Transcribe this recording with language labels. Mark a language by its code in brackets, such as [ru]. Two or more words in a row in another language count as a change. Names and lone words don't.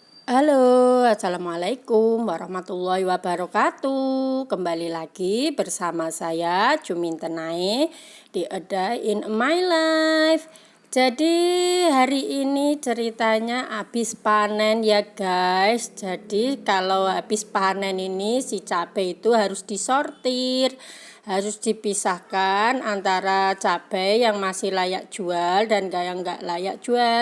[ar] Halo, السلام عليكم ورحمة الله وبركاته. [id] Kembali lagi bersama saya Jumintenai di A Day in My Life. Jadi hari ini ceritanya habis panen ya guys. Jadi kalau habis panen ini si cabai itu harus disortir, harus dipisahkan antara cabai yang masih layak jual dan yang nggak layak jual.